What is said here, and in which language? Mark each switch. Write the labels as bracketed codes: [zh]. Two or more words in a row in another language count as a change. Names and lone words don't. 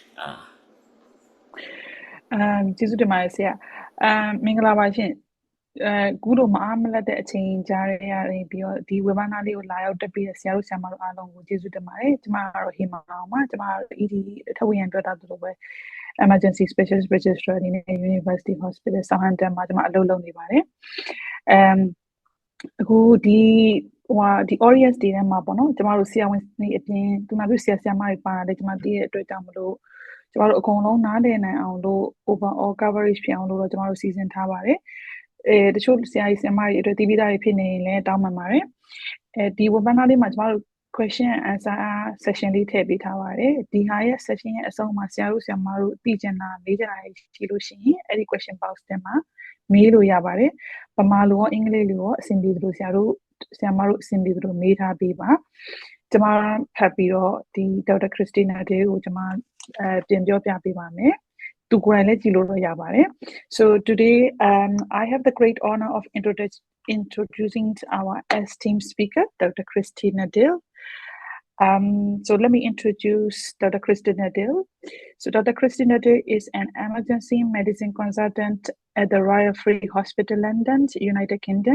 [my] ကျေးဇူးတင်ပါတယ်ဆရာမင်္ဂလာပါရှင်ခုလိုမအားမလတ်တဲ့အချိန်ကြားရရင်ပြီးတော့ဒီ webinar လေးကိုလာရောက်တက်ပြီးတဲ့ဆရာတို့ဆရာမတို့အားလုံးကိုကျေးဇူးတင်ပါတယ်ကျမကတော့ဟီမာအောင်ပါကျမတို့ ED ထပ်ဝင်ရန်တွေ့တာတို့ပဲ [en] emergency specialist registrar [my] အနေနဲ့ [en] University Hospital Southampton [my] မှာကျမအလုပ်လုပ်နေပါတယ် အခုဒီ audience တွေထဲမှာပေါ့နော်ကျမတို့ဆရာဝန်တွေအပြင်သူနာပြုဆရာဆရာမတွေပါတယ်ကျမသိတဲ့အတွက်ကြောင့်မလို့ကျမတို့အကုန်လုံးနားလည်နိုင်အောင်လို့ [en] overall coverage [my] ဖြစ်အောင်လို့တော့ကျ မတို့စီစဉ်ထားပါတယ်တချို့ဆရာကြီးဆရာမတွေအတွက်တီးပြီးသားတွေဖြစ်နေရင်လည်းတောင်းပန်ပါတယ်ဒီ webinar လေးမှာကျမတို့ [en] question and answer session [my] လေး ထည့်ပေးထားပါတယ်ဒီဟာရဲ့ session ရဲ့အဆုံးမှာဆရာတို့ဆရာမတို့သိချင်တာမေးချင်တာရှိလို့ရှိရင်အဲ့ဒီ [en] question box [my] ထဲမှာမေးလို့ရပါတယ်ဗမာလိုရောအင်္ဂလိပ်လိုရောအဆင်ပြေသလိုဆရာတို့ဆရာမတို့အဆင်ပြေသလိုမေးထားပေးပါကျမဖတ်ပြီးတော့ဒီဒေါက်တာခရစ်စတီနာဒေးကိုကျမပြန်ပြောပြပေးပါမယ်သူကိုယ်တိုင်လည်းကြည့်လို့ရပါတယ် [en] so today I have the great honor of introducing our esteemed speaker Dr. Christina Dale so let me introduce Dr. Christina Dale. So Dr. Christina Dale is an emergency medicine consultant at the Royal Free Hospital, London, United Kingdom.